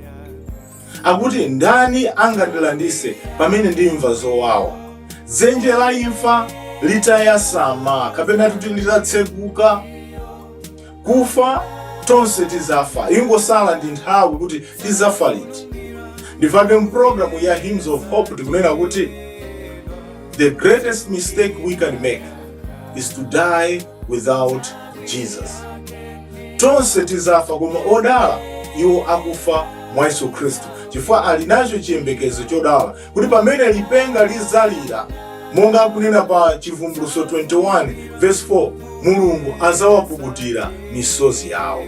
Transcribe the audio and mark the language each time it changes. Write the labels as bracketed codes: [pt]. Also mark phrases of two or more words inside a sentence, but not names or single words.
[ny] Akuti ndani angandilandise pamene ndimva zowawa, dzenje la imfa litayasama kapena kuti litatsekuka, kufa tonse tizafa, ingosala ndi nthawi kuti tizafa liti. Ndifake mpulogalamu ya Hymns of Hope tikunena kuti [en] the greatest mistake we can make is to die without Jesus. [ny] Tonse tizafa, koma odala iwo akufa mwa Yesu Khristu, chifukwa ali nacho chiyembekezo chodala kuti pamene lipenga lizalira, monga akunena pa Chivumbulutso 21 verse 4, Mulungu azawapukutira misozi yawo.